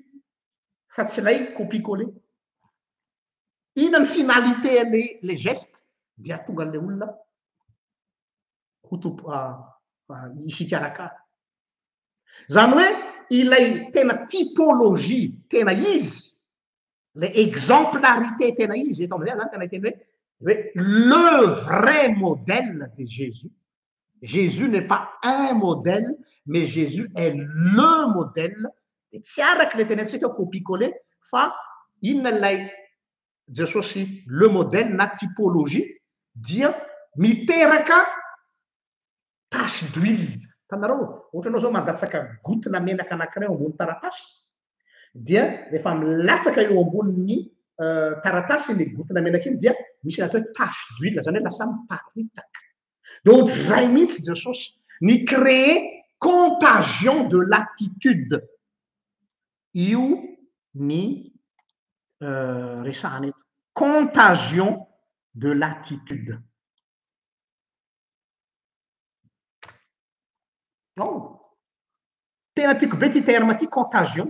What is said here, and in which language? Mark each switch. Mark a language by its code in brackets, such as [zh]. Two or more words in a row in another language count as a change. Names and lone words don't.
[mg] Fa tsy ilay copie-coller. Inona ny finalité le geste dia tonga an'le olona isikarakara. Zany hoe ilay tena typologie tena izy, le exemplarité tena izy eto am'zay zany tena hiteny hoe [fr] le vrai modèle de Jésus. Jésus n'est pas un modèle, mais Jésus est le modèle. [mg] De tsy araka le teny antsika copie-coller fa inona lay Jesosy le modèle na typologie dia miteraka [fr] tache d'huile. [mg] Tanareo, ohatra anao zao mandatsaka gotina menaka anankiray ambony taratasy, dia rehefa milatsaka eo ambonin'ny taratasy ny gotina menaka iny dia misy atao hoe [fr] tache d'huile, [mg] zany hoe lasa miparitaka. De ohatr'izay mihitsy Jesosy ny créer [fr] contagion de l'attitude. [mg] Io ny resahana eto. [fr] Contagion de l'attitude. [mg] Tena tiako be ty terme ty contagion.